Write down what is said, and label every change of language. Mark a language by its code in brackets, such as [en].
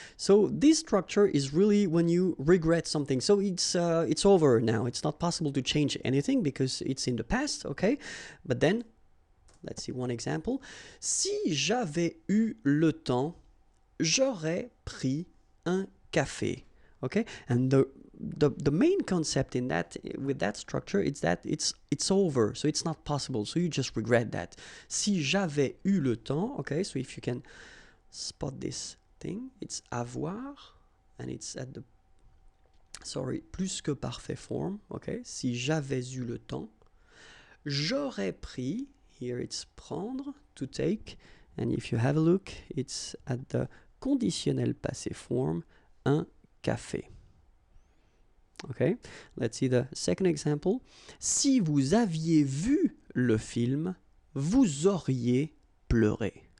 [en] So this structure is really when you regret something. So it's over now. It's not possible to change anything because it's in the past, okay? But then, let's see one example. [fr] Si j'avais eu le temps, j'aurais pris un café, okay? [en] And the main concept in that, with that structure, is that it's over, so it's not possible. So you just regret that. [fr] Si j'avais eu le temps, [en] okay? So if you can spot this thing, it's avoir, and it's at the, plus que parfait form, okay? [fr] Si j'avais eu le temps, j'aurais pris, [en] here it's prendre, to take, and if you have a look, it's at the conditionnel passé form, [fr] un café. [en] Okay, let's see the second example. [fr] Si vous aviez vu le film, vous auriez pleuré.